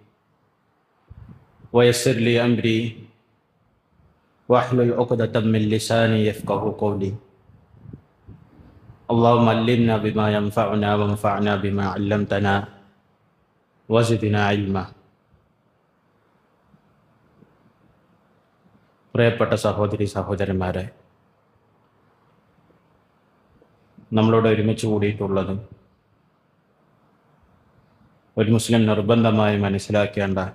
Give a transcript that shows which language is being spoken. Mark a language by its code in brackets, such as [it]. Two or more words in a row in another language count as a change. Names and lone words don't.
[ar] ويسر لي أمري واحلل عقدة من لساني يفقهوا قولي اللهم علمنا بما ينفعنا وانفعنا بما علمتنا وزدنا علما. [ml] പ്രിയപ്പെട്ട സഹോദരി സഹോദരന്മാരെ, നമ്മളോട് ഒരുമിച്ച് കൂടിയിട്ടുള്ളത് ഒരു മുസ്ലിം നിർബന്ധമായി മനസ്സിലാക്കേണ്ട